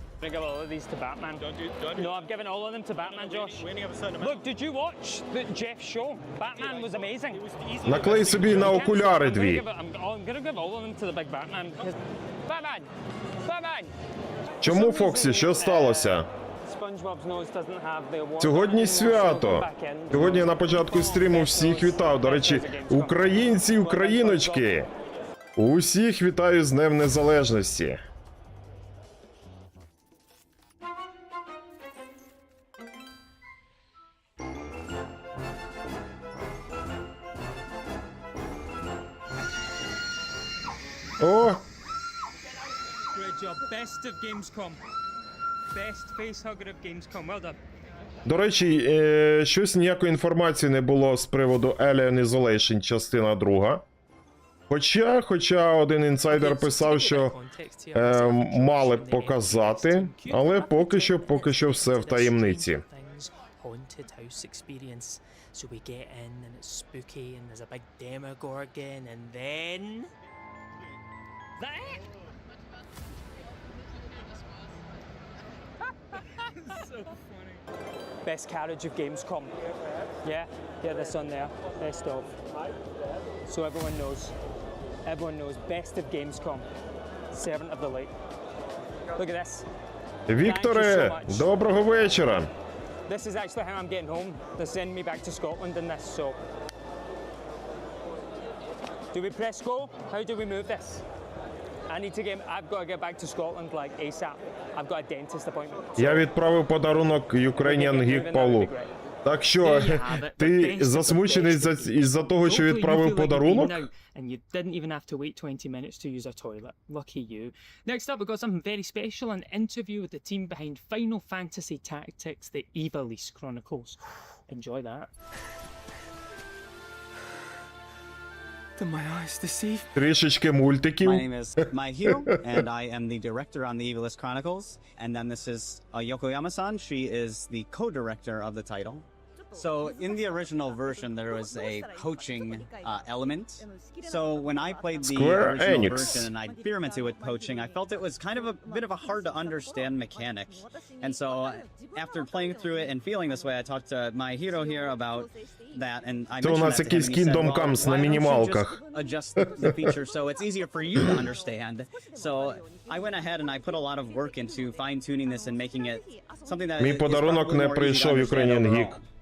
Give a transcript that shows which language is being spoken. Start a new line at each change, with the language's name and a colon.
English: give all of these to Batman. No, I'm giving all of them to Batman, Josh. Look, did you watch Jeff's show? Batman was amazing.
Ukrainian: Наклей собі на окуляри дві.
English: I'm gonna give all of them to the big Batman. Batman! Batman!
Ukrainian: Чому, Фоксі, що сталося?
English: SpongeBob's nose doesn't have the award.
Ukrainian: Сьогодні свято. Сьогодні я на початку стріму всіх вітав. До речі, українці і україночки. Усіх вітаю з Днем Незалежності. О!
English: Great job. Best of Gamescom. Best facehugger of Gamescom. Well done.
Ukrainian: До речі, щось ніякої інформації не було з приводу Alien Isolation частина 2. Хоча один інсайдер писав, що мали б показати, але поки що все в таємниці.
English: Haunted house experience. So we get in and it's spooky and there's a big demogorgon and then... That it? So funny. Best carriage of Gamescom. Yeah, get this on there. Best of. So everyone knows. Everyone knows. Best of Gamescom. Servant of the light. Look at this.
Ukrainian: Вікторе, доброго вечора.
English: This is actually how I'm getting home. They're sending me back to Scotland in this, so... Do we press go? How do we move this? I've got to get back to Scotland like ASAP. I've got a dentist appointment.
Ukrainian: Я відправив подарунок Ukrainian Geek Павлу. Так що, ти засмучений із-за того, що відправив подарунок?
English: And you didn't even have to wait 20 minutes to use a toilet. Lucky you. Next up, we've got something very special, an interview with the team behind Final Fantasy Tactics, the Ivalice Chronicles. Enjoy that. Did my eyes deceive?
Ukrainian: Трішечки мультиків.
English: My name is My Hero, and I am the director on the Ivalice Chronicles. And then this is Yokoyama-san. She is the co-director of the title. So in the original version, there was a poaching element. So when I played the original version and I experimented with poaching, I felt it was kind of a bit of a hard to understand mechanic. And so after playing through it and feeling this way, I talked to My Hero here about that, and I mentioned that to him, and he said, well, why don't you just adjust the feature so it's easier for you to understand? So I went ahead and I put a lot of work into fine-tuning this and making it something that
Ukrainian: Мій подарунок не прийшов, Ukrainian Geek.